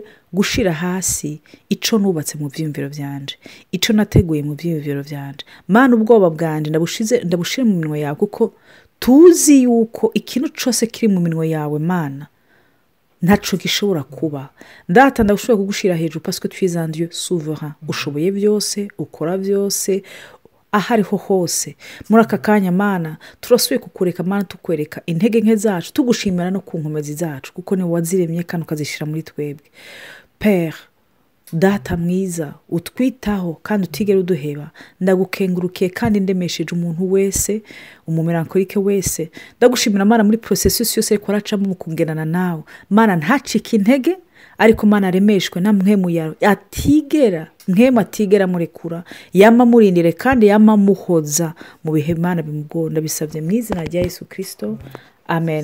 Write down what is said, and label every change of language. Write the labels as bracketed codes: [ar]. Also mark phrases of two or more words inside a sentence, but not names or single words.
[rn] gushira hasi ico nubatse mu vyiyumviro byanje ico nateguye mu vyiyumviro byanje Mana ubwoba bwanje ndabushire mu minwe yawe kuko tuzi yuko ikintu cyose kiri mu minwe yawe Mana ntaco gishobora kuba ndata ndagushobora kugushira hejuru [fr] parce que tu es un Dieu souverain [rn] ushoboye byose ukora byose ahariho hose muri aka kanya Mana turasubiye kukureka Mana tukwereka intege nke zacu tugushimira no ku nkomezi zacu kuko ni waziremye kandi ukazishira muri twebwe. Père data mwiza utwitaho kandi utigera uduheba ndagukengurukiye kandi ndemesheje umuntu wese umumelankolike wese ndagushimira Mana muri processus yose ariko aracamo mu kungenana nawe Mana ntacike intege ariko Mana remeshwe na mwemu yawe atigera murekura yama murindire kandi yama muhoza mu bihe Mana bimugora bisabye mu izina rya Yesu Kristo amen.